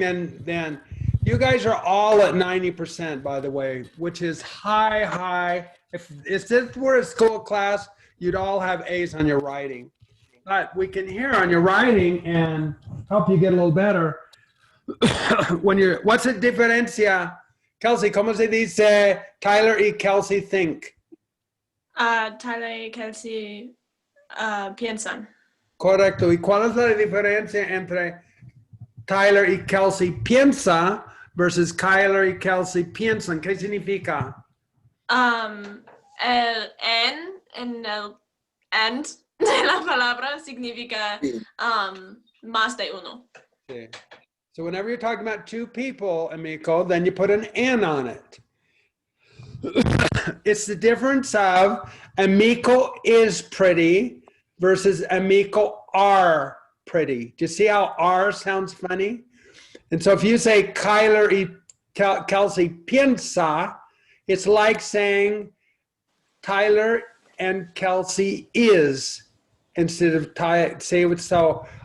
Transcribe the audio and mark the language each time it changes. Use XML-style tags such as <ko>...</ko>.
<en>Then you guys are all at 90%, by the way, which is high. If this were a school class, you'd all have A's on your writing. But we can hear on your writing and help you get a little better. What's the diferencia?</en> <es>Kelsey, ¿cómo se dice Tyler y Kelsey think? Tyler y Kelsey piensan. Correcto. ¿Y cuál es la diferencia entre Tyler y Kelsey piensa versus Tyler y Kelsey piensan? ¿Qué significa? El en el and de la palabra significa más de uno. Sí.</es> <en>So whenever you're talking about two people, amigo, then you put an N on it. It's the difference of amigo is pretty versus amigo are pretty. Do you see how R sounds funny? And so if you say</en> <es>Kyler y Kelsey piensa,</es> <en>it's like saying Tyler and Kelsey is instead of say it. So</en>